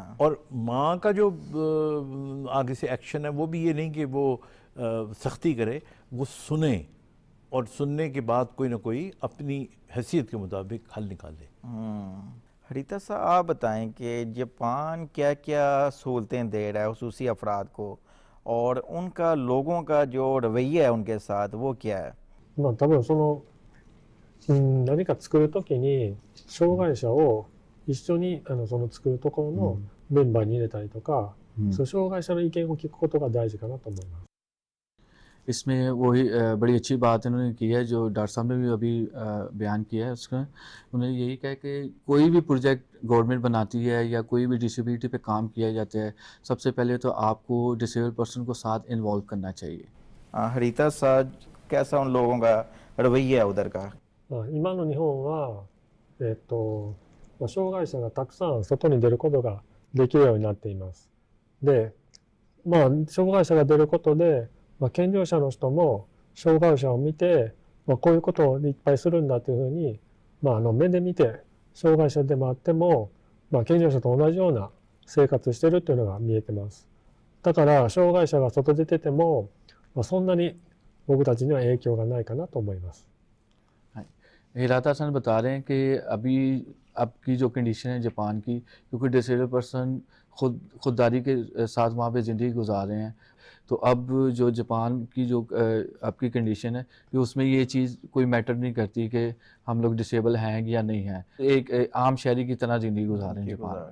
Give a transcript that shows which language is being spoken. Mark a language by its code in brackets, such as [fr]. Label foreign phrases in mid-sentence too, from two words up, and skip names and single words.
[ur] اور ماں کا جو آگے سے ایکشن ہے وہ بھی یہ نہیں کہ وہ سختی کرے، وہ سنیں اور سننے کے بعد کوئی نہ کوئی اپنی حیثیت کے مطابق حل نکالے. ہریتا صاحب آپ بتائیں کہ جاپان کیا کیا سہولتیں دے رہا ہے خصوصی افراد کو، اور ان کا لوگوں کا جو رویہ ہے ان کے ساتھ وہ کیا ہے؟ [ja] まあ多分何か作るときに障害者を一緒にその作るところのメンバーに入れたりとか、そう障害者の意見を聞くことが大事かなと思います。 [ur] اس میں وہی بڑی اچھی بات انہوں نے کی ہے جو ڈاکٹر صاحب نے بھی ابھی بیان کیا ہے. اس کا انہوں نے یہی کہا کہ کوئی بھی [en] project government [ur] بناتی ہے یا کوئی بھی ڈسیبلٹی پہ کام کیا جاتا ہے، سب سے پہلے تو آپ کو [en] disabled person [ur] کو ساتھ انوالو کرنا چاہیے. ہریتا صاحب کیسا ان لوگوں کا رویہ ہے ادھر کا؟ [ja] 今の日本は、障害者がたくさん外に出ることができるようになっています。で、障害者が出ることで、健常者の人も障害者を見て、こういうことをいっぱいするんだというふうに、目で見て障害者でもあっても、健常者と同じような生活してるっていうのが見えてます。だから障害者が外出てても、そんなに僕たちには影響がないかなと思います。 [ur] ہیراتا حسن بتا رہے ہیں کہ ابھی اب کی جو کنڈیشن ہے جاپان کی، کیونکہ [en] disabled person [ur] خودداری کے ساتھ وہاں پہ زندگی گزار رہے ہیں، تو اب جو جاپان کی جو اب کی کنڈیشن ہے کہ اس میں یہ چیز کوئی میٹر نہیں کرتی کہ ہم لوگ ڈسیبل ہیں یا نہیں ہیں، ایک عام شہری کی طرح زندگی گزار رہے ہیں جاپان میں.